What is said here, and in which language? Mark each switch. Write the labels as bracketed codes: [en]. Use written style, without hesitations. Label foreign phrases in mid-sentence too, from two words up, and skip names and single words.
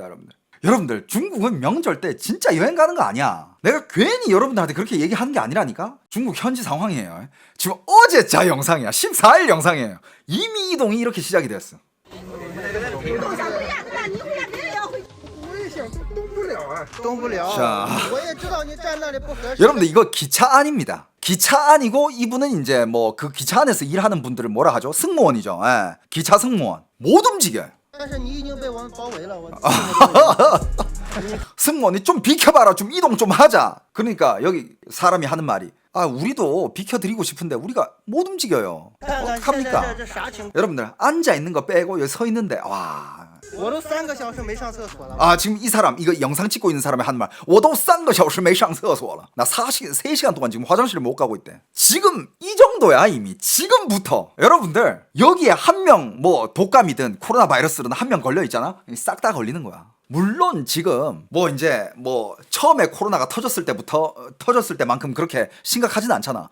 [ko] 여러분들 중국은 명절 때 진짜 여행 가는 거 아니야. 내가 괜히 여러분들한테 그렇게 얘기하는 게 아니라니까. 중국 현지 상황이에요. 지금 어제자 영상이야. 14일 영상이에요. 이미 이동이 이렇게 시작이 됐어. [zh] 动不了。 [ko] 자 [zh] 我也知道你站那里不合适。 [ko] 여러분들 이거 기차 안입니다. 기차 안이고 이분은 이제 뭐 그 기차 안에서 일하는 분들을 뭐라 하죠? 승무원이죠. 예. 기차 승무원 못 움직여요. [zh] 但是你已经被我们包围了，我。 [ko] 승무원이 좀 비켜봐라, 좀 이동 좀 하자. 그러니까 여기 사람이 하는 말이 아 우리도 비켜드리고 싶은데 우리가 못 움직여요. [zh] 看看现在 [ko] 어떡합니까? [zh] 这啥情况？ [ko] 여러분들 앉아 있는 거 빼고 여기 서 있는데 와. [zh] 我都3个小时没上厕所了。 [ko] 아 지금 이 사람 이거 영상 찍고 있는 사람이 하는 말 [zh] 我都 3个小时没上厕所了. [ko] 나 3시간 동안 지금 화장실을 못 가고 있대. 지금 이 정도야 이미. 지금부터 여러분들 여기에 한 명 뭐 독감이든 코로나 바이러스든 한 명 걸려 있잖아. 싹 다 걸리는 거야. 물론 지금 뭐 이제 뭐 처음에 코로나가 터졌을 때만큼 그렇게 심각하진 않잖아.